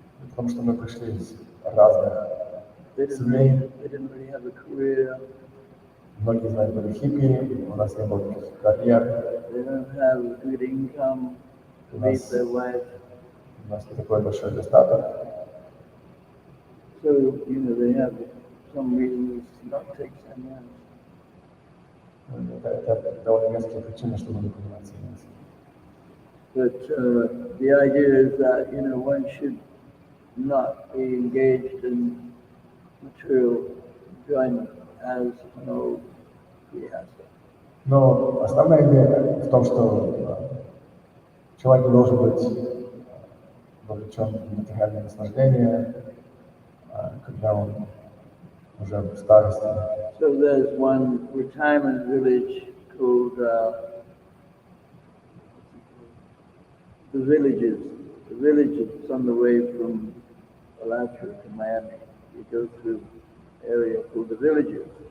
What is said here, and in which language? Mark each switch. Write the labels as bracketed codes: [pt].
[ru] Потому что мы пришли из разных [en] They didn't really have a career. [ru] Многие из нас были хиппи, у нас не было никаких карьер, [en] They don't have a good income to meet their wife. [ru] у нас не такой большой достаток. [en] So, they have some reasons not to take sannyas. [ru] Это довольно веские причины, чтобы не принимать саньясу. [en] But the idea is that, one should not be engaged in material enjoyment as an old grihastha. [ru] Но основная идея в том, что человек должен быть вовлечен в материальное наслаждение, когда он уже в старости. [en] So there's one retirement village called the Villages. The village is on the way from Alachua to Miami. You go through an area called the Villages.